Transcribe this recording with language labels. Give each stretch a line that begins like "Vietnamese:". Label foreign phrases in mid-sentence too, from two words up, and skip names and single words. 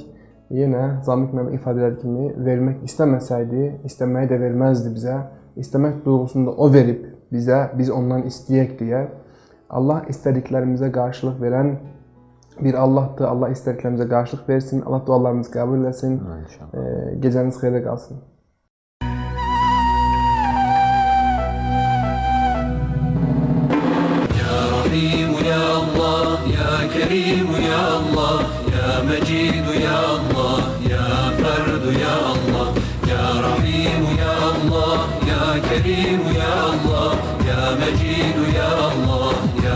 Azerbaijani: Yenə Zamik müəllim ifadə elədiyi kimi, vermək istəməsəydi, istəməyi də verməzdi bizə. İstəmək duyğusunu da o verib bizə, biz ondan istəyək deyə. Allah istədiklərimizə qarşılıq verən bir Allahdır. Allah istədiklərimizə qarşılıq versin. Allah dualarımızı qəbul etsin. Gecəniz xeyrə qalsın.
Arabic: يا رحيم، يا الله، يا كريم، يا الله، يا مجيد، يا الله، يا فرد، يا الله، يا رحيم، يا الله، يا كريم، يا الله، يا مجيد، يا الله، يا